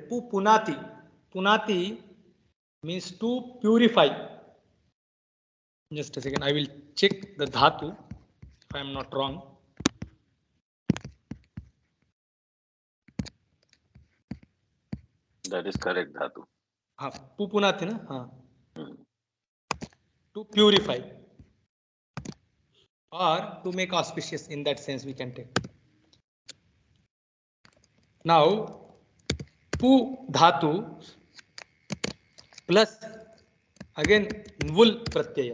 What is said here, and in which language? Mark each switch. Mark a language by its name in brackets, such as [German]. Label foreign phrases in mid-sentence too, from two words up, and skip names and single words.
[English] Punati. Punati means to purify. Just a second, I will check the dhatu if I am not wrong. That is correct, dhatu. [Sanskrit] Pu punati na? [English] To purify or to make auspicious, in that sense we can take. Now pu dhatu plus again [Sanskrit] nvul pratyaya.